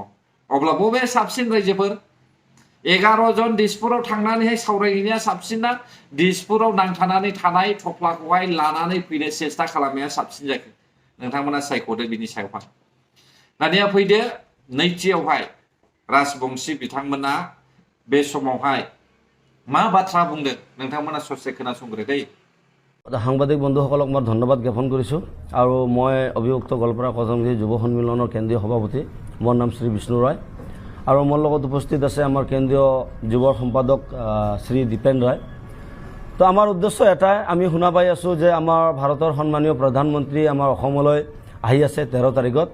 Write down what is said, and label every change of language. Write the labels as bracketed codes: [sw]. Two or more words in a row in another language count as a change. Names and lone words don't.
[brx] अब्ला बबे साबसिन रायजोफोर? 11 जन दिसपुराव थांनानैहाय सावरायहैनाया साबसिन ना दिसपुराव नांथानानै थानाय थफ्लाखौहाय लानानै फैनो सेस्था खालामनाया साबसिन जागोन? नोंथांमोना सायख'दो बिनि सायावहाय। दानिया फैदो नैथियावहाय राजबंशी बिथांमोना बे समावहाय मा बाथ्रा बुंदों नोंथांमोना ससे खोनासंग्रो दै। [as] সাংবাদিক বন্ধুসকলক মই ধন্যবাদ জ্ঞাপন কৰিছোঁ। আৰু মই অভিযুক্ত গোৱালপাৰা কজমগিৰি যুৱ সন্মিলনৰ কেন্দ্ৰীয় সভাপতি, মোৰ নাম শ্ৰী বিষ্ণু ৰয়। আৰু মোৰ লগত উপস্থিত আছে আমাৰ কেন্দ্ৰীয় যুৱ সম্পাদক শ্ৰী দীপেন ৰায়। তো আমাৰ উদ্দেশ্য এটাই, আমি শুনা পাই আছোঁ যে আমাৰ ভাৰতৰ সন্মানীয় প্ৰধানমন্ত্ৰী আমাৰ অসমলৈ আহি আছে 13 তাৰিখত।